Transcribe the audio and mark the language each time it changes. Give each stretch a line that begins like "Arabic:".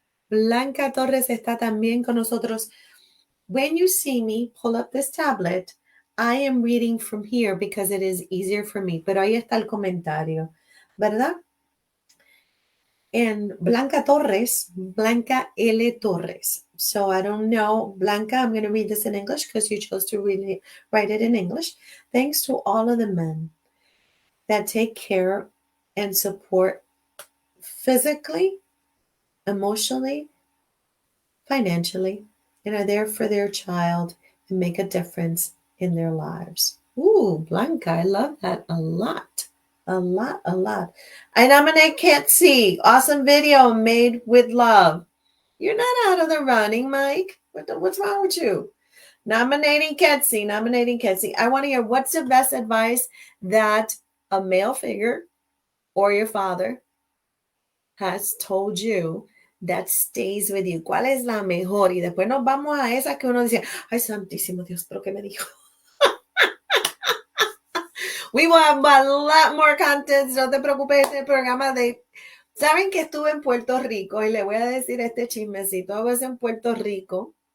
Spanish: Blanca Torres está también con nosotros.
English: When you see me pull up this tablet, I am reading from here because it is easier for me.
Spanish: Pero ahí está el comentario, ¿verdad?
English: And Blanca Torres, Blanca L. Torres. So I don't know, Blanca, I'm going to read this in English because you chose to really write it in English. Thanks to all of the men that take care and support physically, emotionally, financially, and are there for their child and make a difference in their lives. Ooh, Blanca, I love that a lot. A lot, a lot. I nominate Kitsy. Awesome video made with love. You're not out of the running, Mike. What's wrong with you? Nominating Ketsy, nominating Ketsy. I want to hear what's the best advice that a male figure or your father has told you that stays with you.
Spanish: ¿Cuál es la mejor? Y después nos vamos a esa que uno dice, ay, santísimo Dios, pero ¿qué me dijo?
English: We will have a lot more content.
Spanish: No te preocupes, este programa de... Saben que estuve en Puerto Rico y le voy a decir este chismecito.
English: I was
Spanish: en Puerto Rico.